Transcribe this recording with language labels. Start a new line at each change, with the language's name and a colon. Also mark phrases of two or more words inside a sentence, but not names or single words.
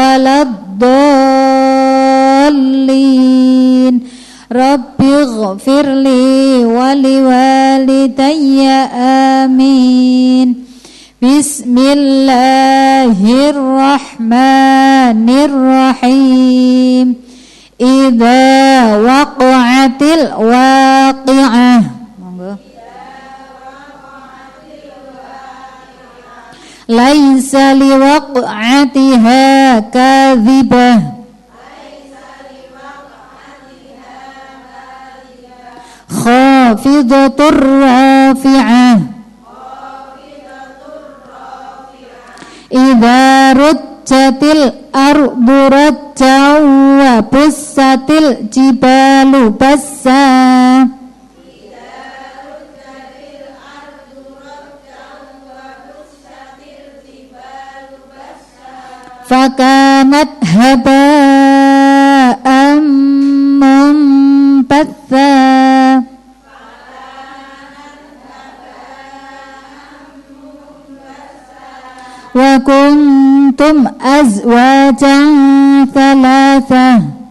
Arabic: ولا الضالين رب اغفر لي ولوالدي آمين بسم الله الرحمن الرحيم إذا وقعت الواقعة monggo ليس لوقعتها كاذبة خافضة رافعة إذا رجت الأرض رجا وبست الجبال بسا فكانت هباء منبثا وكنتم أزواجا ثلاثة